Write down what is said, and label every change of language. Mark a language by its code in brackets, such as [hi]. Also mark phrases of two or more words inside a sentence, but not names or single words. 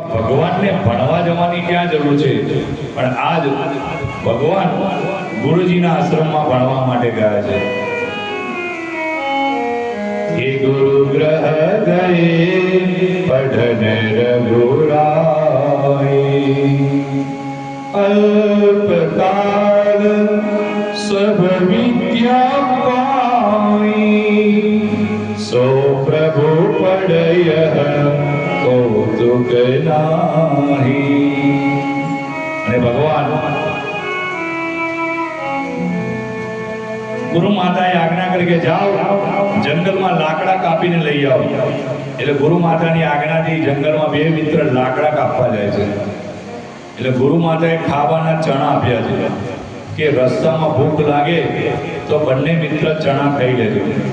[gu] ભગવાનને ભણવા જવાની ક્યાં જરૂર છે, પણ આજ ભગવાન ગુરુજીના આશ્રમમાં ભણવા માટે ગયા છે। [awa] हे गुरु ग्रह गए पढ़न रघुराई, अल्पकाल सब विद्या पाई, सो प्रभु पढ़य कौतुक नाही। [gu] અને ભગવાન ગુરુ માતાએ આજ્ઞા કરી કે જાઓ જંગલમાં લાકડા કાપીને લઈ આવો। એટલે ગુરુ માતાની આજ્ઞાથી જંગલમાં બે મિત્ર લાકડા કાપવા જાય છે। એટલે ગુરુ માતાએ ખાવાના ચણા આપ્યા છે કે રસ્તામાં ભૂખ લાગે તો બંને મિત્ર ચણા ખાઈ લેજો।